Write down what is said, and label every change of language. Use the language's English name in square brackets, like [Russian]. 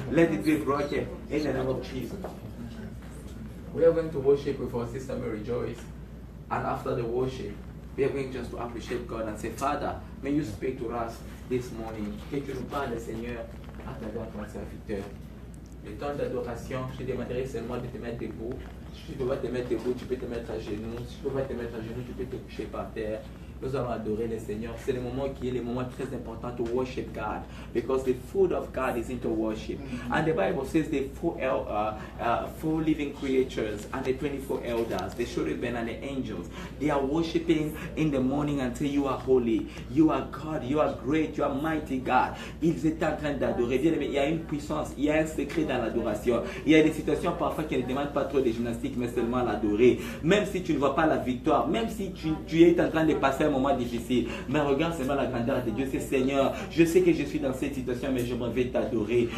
[English] Let it be broken in the name of Jesus. We are going to worship with our sister Mary Joyce, and after the worship, we are going just to appreciate God and say, Father, may you speak to us this morning. [French] Que tu nous parles, Seigneur, à travers ton serviteur. Le temps d'adoration, je te demanderai seulement de te mettre debout. Si tu dois te mettre debout, tu peux te mettre à genoux. Si tu dois te mettre à genoux, tu peux te coucher par terre. Nous allons adorer le Seigneur. C'est le moment qui est le moment très important [English] to worship God, because the food of God is into worship. And the Bible says the four living creatures and the 24 elders, the cherubim and the angels, they are worshiping in the morning and say, you are holy, you are God, you are great, you are mighty God. [French] Ils étaient en train d'adorer. Bien aimé, il y a une puissance, il y a un secret dans l'adoration. Il y a des situations parfois qui ne demandent pas trop de gymnastique, mais seulement l'adorer. Même si tu ne vois pas la victoire, même si tu es en train de passer un moment difficile, mais regarde seulement la grandeur de Dieu. C'est Seigneur, je sais que je suis dans cette situation, mais je m'en vais t'adorer.